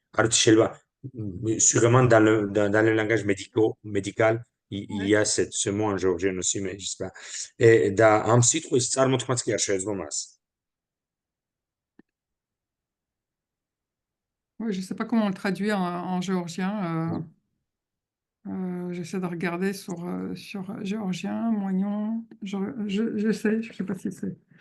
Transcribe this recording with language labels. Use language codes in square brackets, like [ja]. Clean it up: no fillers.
[ka] არც შეიძლება [fr] sûrement dans le langage médical il y a ce mot en géorgien aussi mais je sais pas. [ka] და ამ სიტყვის წარმოთქმაც კი არ შეეძლო მას. [fr] Oui, je ne sais pas comment on le traduit en géorgien. J'essaie de regarder sur géorgien, moignon. J'essaie, je ne sais pas si c'est.